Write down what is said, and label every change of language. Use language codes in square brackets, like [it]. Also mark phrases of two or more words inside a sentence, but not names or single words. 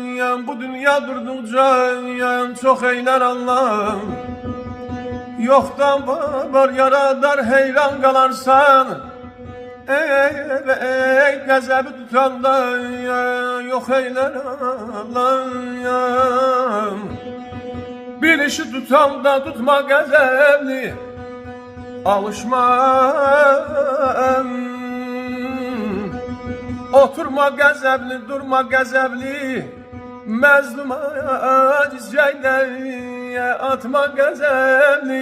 [tr] Yan bu dünya durdukça yan çok eyler Allah. Yoktan var yaradar heyran kalarsan. [az] Ey qəzəbi tutanda [tr] yok eyler Allah ya. [az] Bir işi tutanda tutma qəzəbli. Alışma, oturma qəzəbli, durma qəzəbli. Məzluma cizgəylə atma qəzəbli.